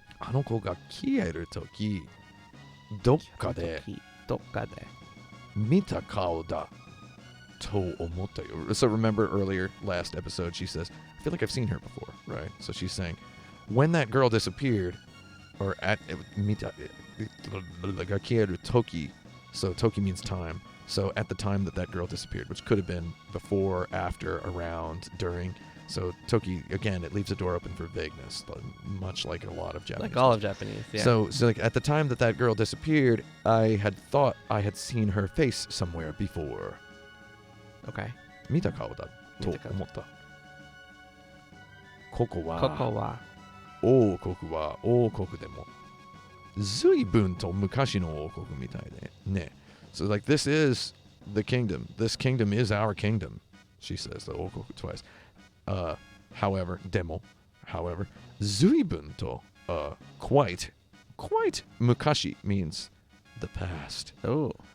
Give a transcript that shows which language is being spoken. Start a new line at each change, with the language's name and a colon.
Japanese: あの子が消えるとき、どっかでどっかで。見た顔だと思ったよ.
English: So remember earlier, last episode, she says, I feel like I've seen her before, right? So she's saying, when that girl disappeared, or at
Japanese: mita ga kieru toki,
English: so toki means time. So at the time that girl disappeared, which could have been before, after, around, during. So toki, again, it leaves the door open for vagueness, much like a lot of Japanese. Like all of Japanese, yeah. So like at the time that girl disappeared, I had thought I had seen her face somewhere before. Okay.
Japanese: 見た顔だと思った。ここは王国は王国でも随分と昔の王国みたいでね。
English: So like this is the kingdom. This kingdom is our kingdom. She says the 王国 twice. However, でも however, 随分と quite 昔 means the past. Oh.